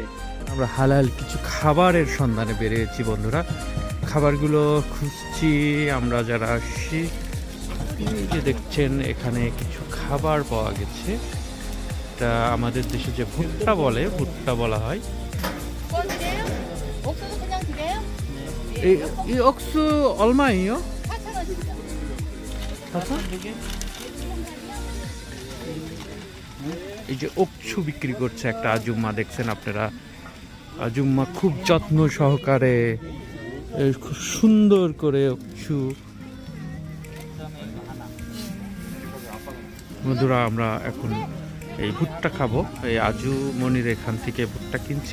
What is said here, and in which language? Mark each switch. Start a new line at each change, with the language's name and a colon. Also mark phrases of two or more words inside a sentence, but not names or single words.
Bangla: আমরা হালাল কিছু খাবারের সন্ধানে বেরিয়েছি বন্ধুরা, খাবারগুলো খুঁজছি আমরা যারা আসছি। এই যে দেখছেন এখানে কিছু খাবার পাওয়া গেছে, এটা আমাদের দেশে যে ভুট্টা বলে, ভুট্টা বলা হয়।
Korean: 뭐 드려요? 옥수수 그냥 드려요? 이 억수 얼마예요? 4,000원입니다.
Bangla: এই যে অকছু বিক্রি করছে একটা আজুম্মা, দেখছেন আপনারা। আজুম্মা খুব যত্ন সহকারে খুব সুন্দর করে অকছু। বন্ধুরা আমরা এখন এই ভুট্টা খাবো, এই আজু মনির এখান থেকে ভুট্টা কিনছি।